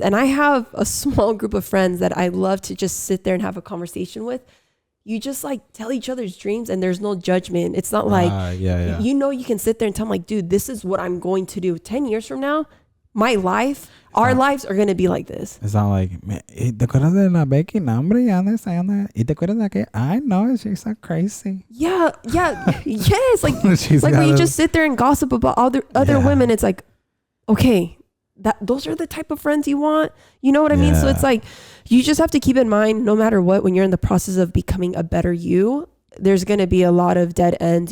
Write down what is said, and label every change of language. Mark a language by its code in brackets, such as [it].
[en] And I have a small group of friends that I love to just sit there and have a conversation with. You just like tell each other's dreams and there's no judgment. It's not like, you can sit there and tell them like, dude, this is what I'm going to do 10 years from now. My life, our lives are going to be like this. It's not like, [es] ¿te acuerdas de la Becky? No, hombre, ya no está, ¿y te acuerdas de aquella? [en] I know, she's so crazy. Yeah, yes. Like, when you just sit there and gossip about other women, it's like, okay, those are the type of friends you want. You know what I mean? So it's like, you just have to keep in mind, no matter what, when you're in the process of becoming a better you, there's going to be a lot of dead ends.